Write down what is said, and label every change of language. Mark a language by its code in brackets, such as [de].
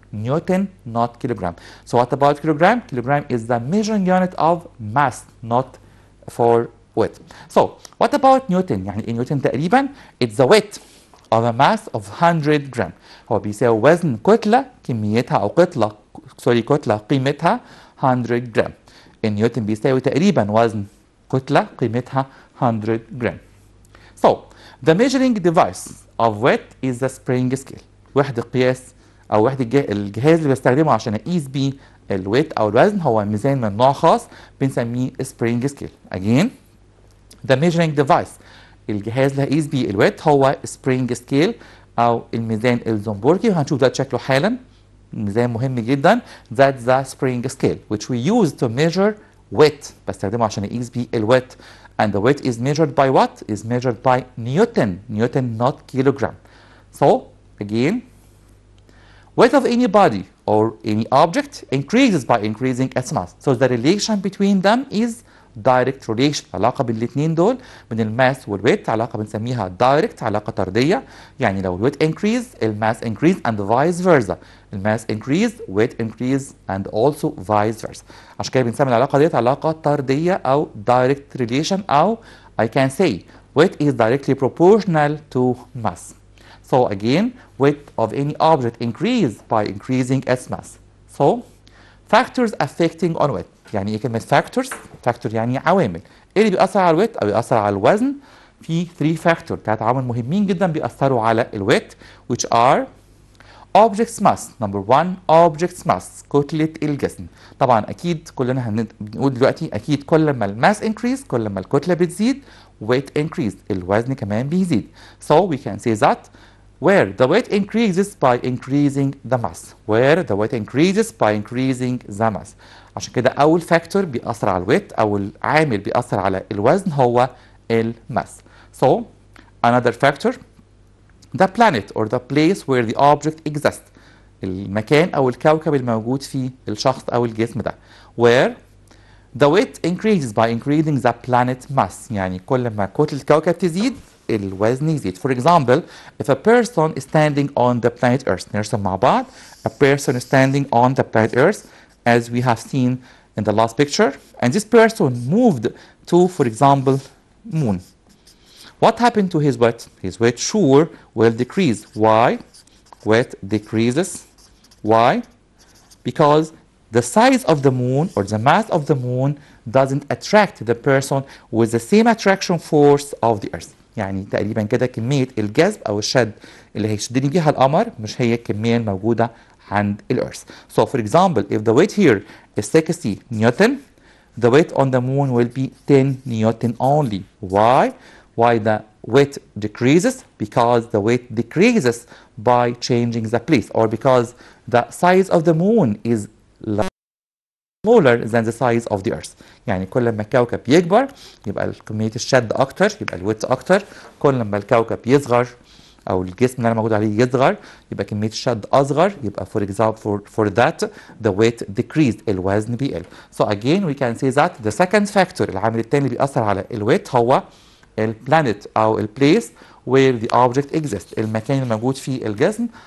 [en] Newton not kilogram. So what about kilogram? Kilogram is the measuring unit of mass not for weight. So what about Newton؟ [ar] يعني ايه نيوتن تقريبا؟ [en] It's the weight of a mass of 100 gram. [ar] هو بيساوي وزن كتلة كميتها أو كتلة قيمتها 100 جرام. النيوتن بيساوي تقريبا وزن كتلة قيمتها 100 جرام. [en] So the measuring device of weight is the spring scale. [ar] وحدة قياس أو الجهاز اللي بستخدمه عشان أقيس بيه الويت أو الوزن هو ميزان من نوع خاص بنسميه spring scale. [en] Again the measuring device، [ar] الجهاز اللي هقيس بيه الويت هو spring scale أو الميزان الزنبركي، وهنشوف ده شكله حالا. ميزان مهم جدا. [en] That's the spring scale which we use to measure weight. [ar] بستخدمه عشان اقيس بيه الويت. [en] And the weight is measured by what? Is measured by Newton. Newton not kilogram. So again, weight of any body or any object increases by increasing its mass. So the relation between them is direct relation. [ar] علاقة بين الاثنين دول بين الماس والويت علاقة بنسميها direct، علاقة طردية. يعني لو الويت [en] increase الماس increase and vice versa. الماس increase weight increase and also vice versa. [ar] عشان كده بنسمي العلاقة ديت علاقة طردية أو [en] direct relation، أو I can say weight is directly proportional to mass. So again weight of any object increase by increasing its mass. So factors affecting on weight. [ar] يعني ايه كلمة factors؟ factor يعني عوامل. ايه اللي بيأثر على الويت أو بيأثر على الوزن؟ في 3 factor، 3 عوامل مهمين جدا بيأثروا على الويت [en] which are object's mass. number 1 object's mass، كتلة الجسم. [ar] طبعا أكيد كلنا بنقول دلوقتي أكيد كل ما الماس increase كل ما الكتلة بتزيد [en] weight increase، [ar] الوزن كمان بيزيد. [en] So we can say that where the weight increases by increasing the mass. where the weight increases by increasing the mass. [ar] عشان كده أول فاكتور بيأثر على الويت أو العامل بيأثر على الوزن هو الماس. [en] So another factor the planet or the place where the object exists. [ar] المكان أو الكوكب الموجود فيه الشخص أو الجسم ده. [en] where the weight increases by increasing the planet mass. [ar] يعني كل ما كتلة الكوكب تزيد الوزن يزيد. [en] For example if a person is standing on the planet Earth. [ar] نرسم مع بعض. [en] A person is standing on the planet Earth as we have seen in the last picture, and this person moved to, for example, moon. What happened to his weight? His weight sure will decrease. Why? Weight decreases. Why? Because the size of the moon or the mass of the moon doesn't attract the person with the same attraction force of the earth. [ar] يعني تقريبا كده كمية الجذب أو الشد اللي هيشدني بيها القمر مش هي الكمية الموجودة عند الأرث. [en] So for example if the weight here is 60 Newton, the weight on the moon will be 10 Newton only. Why? Why the weight decreases? Because the weight decreases by changing the place, or because the size of the moon is smaller than the size of the earth. [ar] يعني كل ما الكوكب يكبر يبقى كمية الشد أكتر، يبقى الويت أكتر. كل ما الكوكب يصغر او الجسم اللي انا موجود عليه يصغر يبقى كميه الشد اصغر، يبقى [en] for example for that the weight decreased، [ar] الوزن بيقل. [en] So again we can say that the second factor، [ar] العامل الثاني اللي بيأثر على الويت هو البلانيت او البليس [en] where the object exists، [ar] المكان الموجود فيه الجسم.